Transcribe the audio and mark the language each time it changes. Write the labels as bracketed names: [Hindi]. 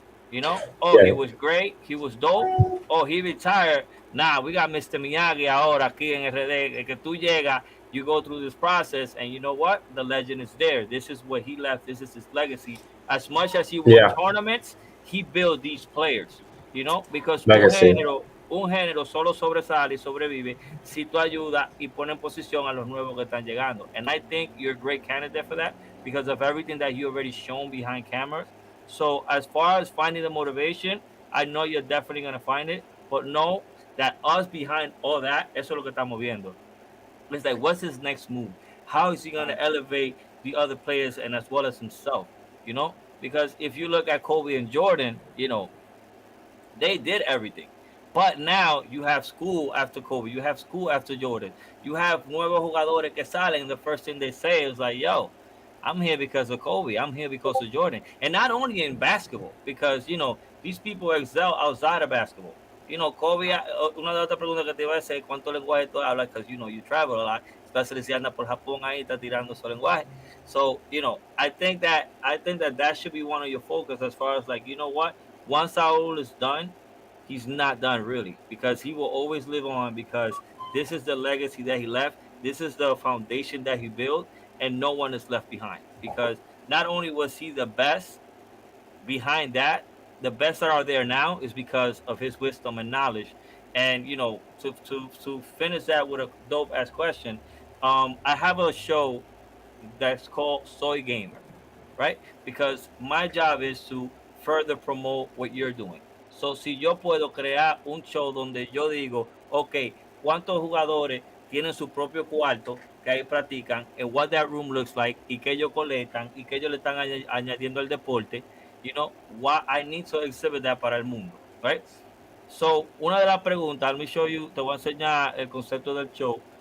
[English] You know, oh, he was great, he was dope, oh, he retired. Nah, we got Mr. Miyagi [Spanish] ahora aquí en RD. Que tú llegas, [English] you go through this process, and you know what? The legend is there. This is what he left. This is his legacy. As much as he won tournaments, he built these players. You know, because [Spanish] un género solo sobresale y sobrevive si tú ayudas y pones en posición a los nuevos que están llegando. [English] And I think you're a great candidate for that because of everything that you already shown behind cameras. So as far as finding the motivation, I know you're definitely going to find it, but know that us behind all that, [Spanish] eso es lo que estamos viendo. [English] It's like, what's his next move? How is he going to elevate the other players and as well as himself, you know? Because if you look at Kobe and Jordan, you know, they did everything. But now you have school after Kobe. You have school after Jordan. You have [Spanish] nuevos jugadores que salen, [English] and the first thing they say is like, yo, I'm here because of Kobe. I'm here because of Jordan. And not only in basketball, because, you know, these people excel outside of basketball. You know, [Spanish] Kobe, una de otras preguntas que te iba a hacer, ¿cuántos lenguajes tú hablas? [English] Because, you know, you travel a lot. [Spanish] Especially si anda por Japón ahí, está tirando su lenguaje. [English] So, you know, I think that should be one of your focus as far as like, you know what? Once Saul is done, he's not done really, because he will always live on, because this is the legacy that he left. This is the foundation that he built, and no one is left behind, because not only was he the best behind that, the best that are there now is because of his wisdom and knowledge. And, you know, to finish that with a dope ass question, I have a show that's called Soy Gamer, right? Because my job is to further promote what you're doing. [Spanish] So, si yo puedo crear un show donde yo digo, ok, ¿cuántos jugadores tienen su propio cuarto que ahí practican, [English] and what that room looks like, [Spanish] y que ellos colectan, y que ellos le están añadiendo al deporte? [English] You know, what I need to exhibit that [Spanish] para el mundo, [English] right? [Spanish] So, una de las preguntas, [English] let me show you, [Spanish] te voy a enseñar el concepto del show.